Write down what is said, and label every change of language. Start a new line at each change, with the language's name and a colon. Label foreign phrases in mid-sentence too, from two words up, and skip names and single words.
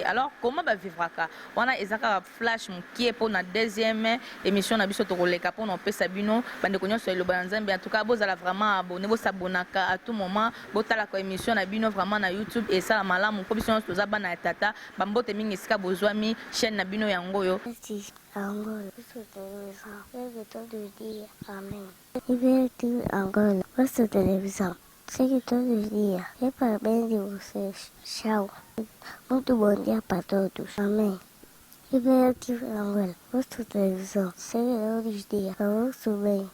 French: Alors comment
Lingala: bavivraka wana eza kaka flash mokie mpona
French: deuxième émission
Lingala: na biso tokoleka mpona opesa bino bandeko nyonso ya liloba na nzambe.
French: En tout cas
Lingala: bozala
French: vraiment abonné,
Lingala: bosabonaka
French: à tout moment,
Lingala: botalaka émission na bino vraiment na YouTube esala malamu mpo biso nyonso toza bana ya tata bambote mingi esika bozwami chaîne na bino yango oyo.
Portuguese: Angola, isso televisão, chega todo dia, amém. E veio aqui Angola, ouço televisão, chega todos os dias. E parabéns de vocês, tchau. Muito bom dia para todos, amém. E veio aqui Angola, ouço televisão, chega todos os dias, eu ouço bem.